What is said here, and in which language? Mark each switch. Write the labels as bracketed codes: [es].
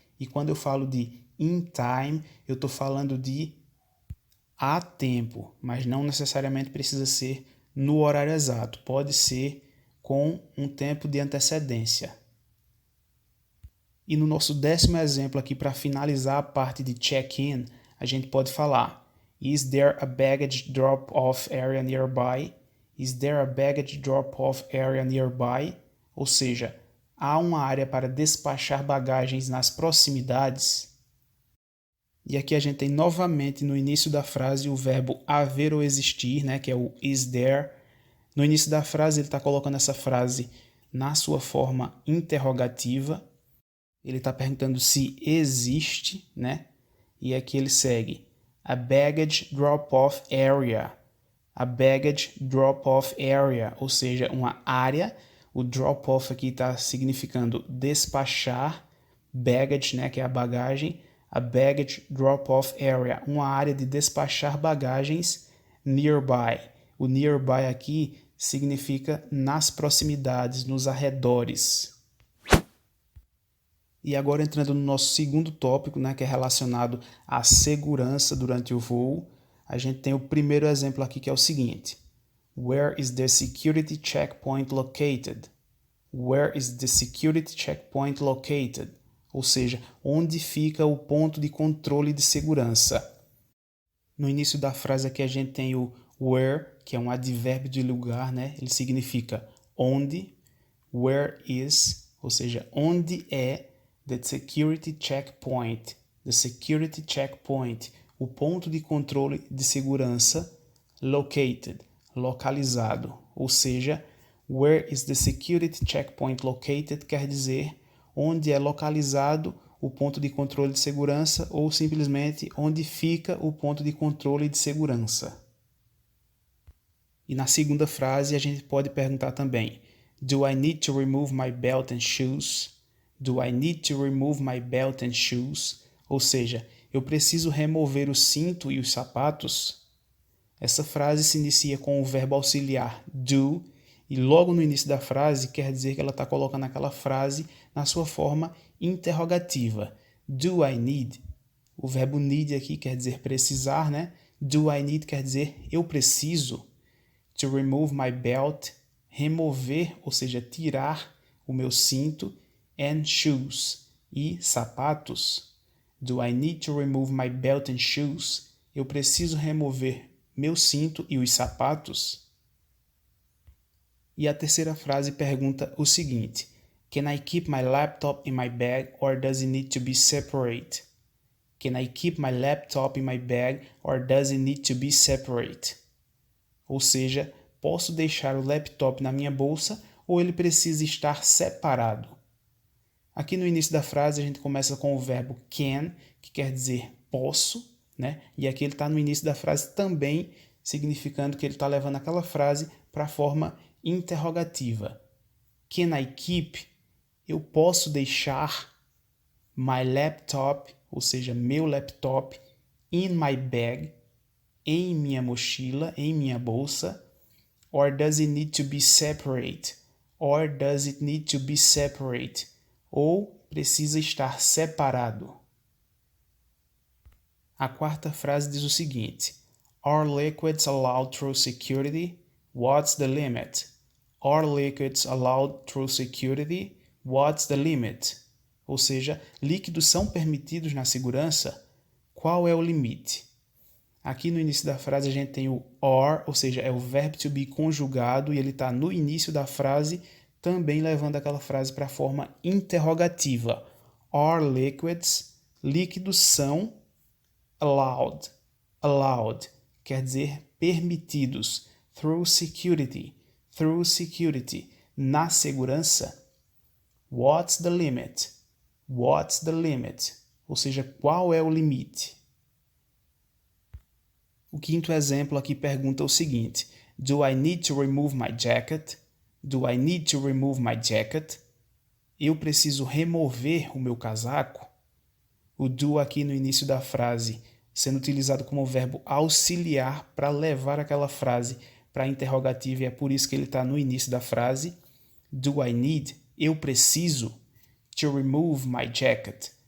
[pt] E quando eu falo de in time, eu estou falando de a tempo, mas não necessariamente precisa ser no horário exato, pode ser com um tempo de antecedência. E no nosso 10º exemplo aqui, para finalizar a parte de check-in, a gente pode falar: [en] Is there a baggage drop-off area nearby? Is there a baggage drop-off area nearby? [pt] Ou seja, há uma área para despachar bagagens nas proximidades? E aqui a gente tem novamente no início da frase o verbo haver ou existir, né, que é o is there. No início da frase ele está colocando essa frase na sua forma interrogativa. Ele está perguntando se existe, né? E aqui ele segue: [en] a baggage drop-off area. A baggage drop-off area, [pt] ou seja, uma área. O drop-off aqui está significando despachar. Baggage, né, que é a bagagem. [en] A baggage drop-off area, [pt] uma área de despachar bagagens nearby. O nearby aqui significa nas proximidades, nos arredores. E agora entrando no nosso segundo tópico, né, que é relacionado à segurança durante o voo, a gente tem o primeiro exemplo aqui que é o seguinte: [en] Where is the security checkpoint located? Where is the security checkpoint located? [pt] Ou seja, onde fica o ponto de controle de segurança? No início da frase aqui a gente tem o where, que é um advérbio de lugar, né? Ele significa onde. [en] Where is, [pt] ou seja, onde é [en] the security checkpoint. The security checkpoint, [pt] o ponto de controle de segurança located, localizado. Ou seja, [en] where is the security checkpoint located [pt] quer dizer onde é localizado o ponto de controle de segurança ou simplesmente onde fica o ponto de controle de segurança. E na segunda frase a gente pode perguntar também: [en] Do I need to remove my belt and shoes? Do I need to remove my belt and shoes? [pt] Ou seja, eu preciso remover o cinto e os sapatos? Essa frase se inicia com o verbo auxiliar do e logo no início da frase quer dizer que ela está colocando aquela frase na sua forma interrogativa. [en] Do I need? [pt] O verbo need aqui quer dizer precisar, né? [en] Do I need [pt] quer dizer eu preciso. [en] To remove my belt, [pt] remover, ou seja, tirar o meu cinto, [en] and shoes, [pt] e sapatos. [en] Do I need to remove my belt and shoes? [pt] Eu preciso remover meu cinto e os sapatos? E a terceira frase pergunta o seguinte: [en] Can I keep my laptop in my bag or does it need to be separate? Can I keep my laptop in my bag or does it need to be separate? [pt] Ou seja, posso deixar o laptop na minha bolsa ou ele precisa estar separado? Aqui no início da frase a gente começa com o verbo can, que quer dizer posso, né? E aqui ele está no início da frase também, significando que ele está levando aquela frase para a forma interrogativa. [en] Can I keep? [pt] Eu posso deixar [en] my laptop, [pt] ou seja, meu laptop, [en] in my bag, [pt] em minha mochila, em minha bolsa, [en] or does it need to be separate? Or does it need to be separate? [pt] Ou precisa estar separado. A quarta frase diz o seguinte: [en] Are liquids allowed through security? What's the limit? Are liquids allowed through security? What's the limit? [pt] Ou seja, líquidos são permitidos na segurança? Qual é o limite? Aqui no início da frase a gente tem o are, ou seja, é o verbo to be conjugado e ele está no início da frase, também levando aquela frase para a forma interrogativa. [en] Are liquids [pt] Líquidos são allowed. Allowed quer dizer permitidos. [en] Through security. Through security. [pt] Na segurança. [en] What's the limit? What's the limit? [pt] Ou seja, qual é o limite? O quinto exemplo aqui pergunta o seguinte: [en] Do I need to remove my jacket? Do I need to remove my jacket? [pt] Eu preciso remover o meu casaco? O do aqui no início da frase sendo utilizado como verbo auxiliar para levar aquela frase para a interrogativa, e é por isso que ele está no início da frase. [en] Do I need? [pt] Eu preciso. [en] To remove my jacket.